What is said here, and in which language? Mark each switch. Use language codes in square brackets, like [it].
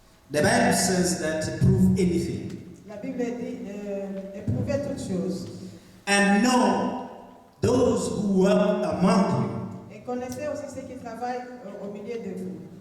[en] the Bible says that to prove anything [fr] la Bible dit éprouvez toutes choses. [en] and know those who work among you. [fr] Et connaissez aussi ceux qui travaillent au milieu de vous.